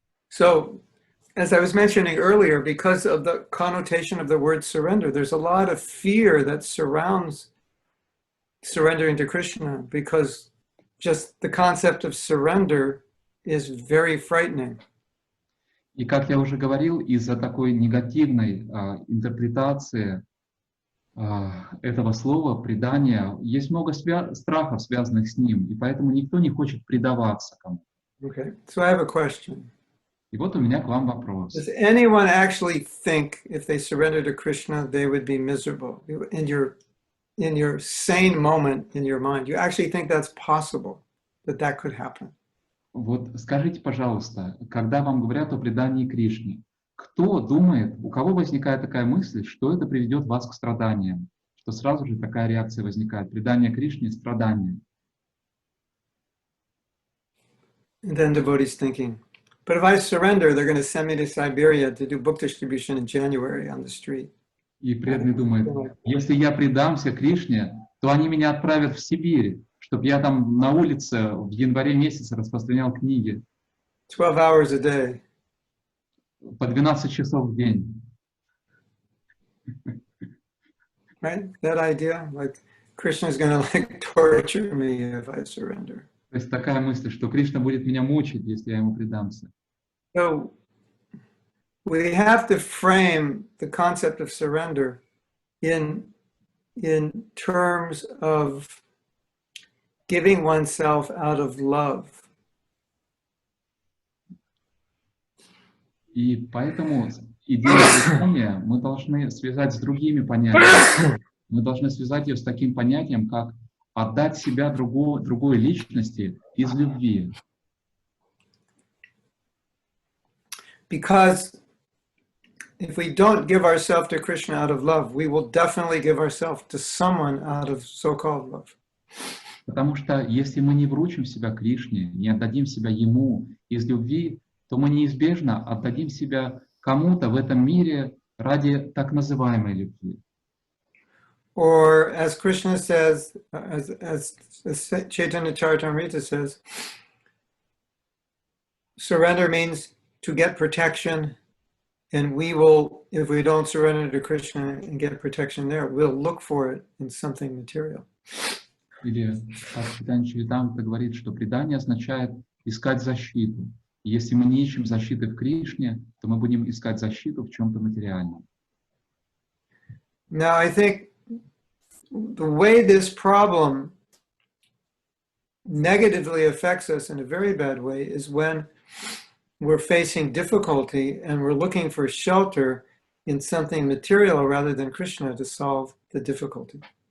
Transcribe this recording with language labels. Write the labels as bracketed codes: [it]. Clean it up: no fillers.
[en] So, as I was mentioning earlier, because of the connotation of the word surrender, there's a lot of fear that surrounds surrendering to Krishna, because just the concept of surrender is very frightening. [ru] И, как я уже говорил, из-за такой негативной интерпретации этого слова «предание» есть много страхов, связанных с ним, и поэтому никто не хочет предаваться кому. [en] Okay, so I have a question. [ru] И вот у меня к вам вопрос. [en] Does anyone actually think if they surrender to Krishna, they would be miserable? In your sane moment in your mind, you actually think that's possible, that could happen? [ru] Вот скажите, пожалуйста, когда вам говорят о предании Кришне, кто думает, у кого возникает такая мысль, что это приведет вас к страданиям? Что сразу же такая реакция возникает. Предание Кришне — страдания. [en] And then devotees thinking, but if I surrender, they're going to send me to Siberia to do book distribution in January on the street. [ru] И преданный думает, если я предамся Кришне, то они меня отправят в Сибирь, чтобы я там на улице в январе месяце распространял книги. [en] 12 hours a day. [ru] По 12 часов в день. [en] Right? That idea? Like Krishna is going to like torture me if I surrender. [ru] То есть такая мысль, что Кришна будет меня мучить, если я ему предамся. [en] So we have to frame the concept of surrender in terms of giving oneself out of love. [ru] И поэтому идею предания мы должны связать с другими понятиями. Мы должны связать ее с таким понятием, как отдать себя другой личности из любви. [en] Because if we don't give ourselves to Krishna out of love, we will definitely give ourselves to someone out of so-called love. [ru] Потому что если мы не вручим себя Кришне, не отдадим себя Ему из любви, то мы неизбежно отдадим себя кому-то в этом мире ради так называемой любви. [en] Or as Krishna says, as Chaitanya Charitamrita says, surrender means to get protection, and we will, if we don't surrender to Krishna and get protection there, we'll look for it in something material. [ru] Или как Чайтанья Чаритамрита говорит, что предание означает искать защиту. И если мы не ищем защиты в Кришне, то мы будем искать защиту в чем-то материальном. [en] Now, I think the way this problem negatively affects us in a very bad way is when we're facing difficulty and we're looking for shelter in something material rather than Krishna to solve the difficulty.